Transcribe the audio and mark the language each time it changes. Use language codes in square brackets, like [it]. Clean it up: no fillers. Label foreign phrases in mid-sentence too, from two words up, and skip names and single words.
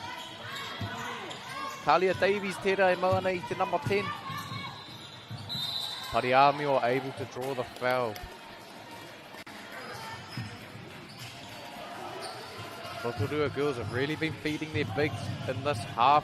[mi] Talia Davies tērā e mau ana I te number 10. [en] Pariamio able to draw the foul. Rotorua girls have really been feeding their bigs in this half.